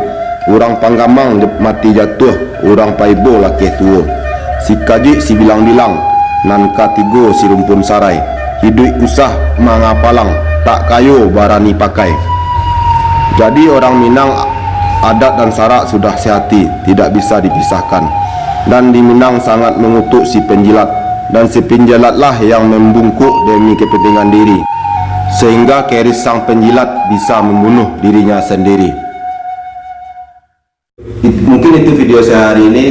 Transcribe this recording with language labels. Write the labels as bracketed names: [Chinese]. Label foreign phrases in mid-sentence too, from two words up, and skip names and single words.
[Minangkabau] Urang panggamang mati jatuh, urang paibo laki tua. Si kaji si bilang-bilang, nan katigo si rumpun sarai. Hidup usah mangapalang, tak kayo barani pakai. [Indonesian] Jadi orang Minang, adat dan sarak sudah sehati, tidak bisa dipisahkan. Dan di Minang sangat mengutuk si penjilat, dan si penjilatlah yang membungkuk demi kepentingan diri, sehingga keris sang penjilat bisa membunuh dirinya sendiri. Mungkin itu video saya hari ini.